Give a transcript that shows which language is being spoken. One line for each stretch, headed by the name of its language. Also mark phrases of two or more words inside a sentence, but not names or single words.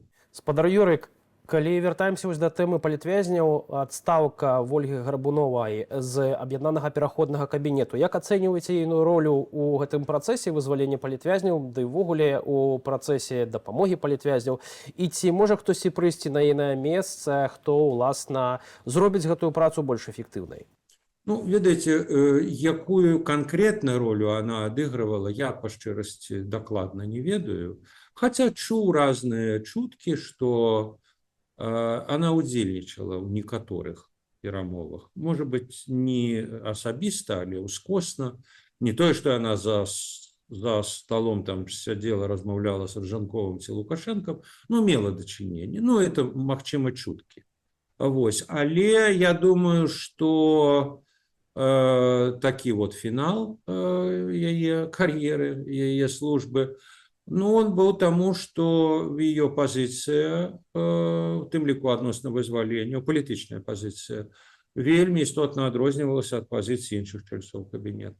Belarusian: Спадар Юрик, калі вяртаемся вось да тэмы палітвязняў, адстаўка Вольгі Гарбуновай з аб'яднанага пераходнага кабінету, як ацэньваеце ейную ролю ў гэтым працэсе вызвалення палітвязняў, ды ўвогуле у працэсе дапамогі палітвязняў, і ці можа хтосьці прыйсці на ейнае месца, хто, уласна, зробіць гэтую працу больш эфектыўнай? Ну, ведаеце, якую конкретную роль она адыгрывала, я по шчырасці дакладна не ведаю. Хотя чуў разныя чуткі, што она удзельнічала ў некаторых перамовах.
Russian: Может быть,
Belarusian: не асабіста, але ўскосна. Не тое, што она за за столом там сядзела, размаўляла з Рыжанковым ці Лукашэнкам, ну, мела дачыненне. Ну, это, магчыма, чуткі. Вось. Але я думаю, што такі вот фінал яе кар'еры, яе службы, ну, он быў таму, што яе пазіцыя, у тым ліку адносна вызвалення, палітычная пазіцыя, вельмі істотна адрознівалася ад пазіцыі іншых чальцоў кабінету.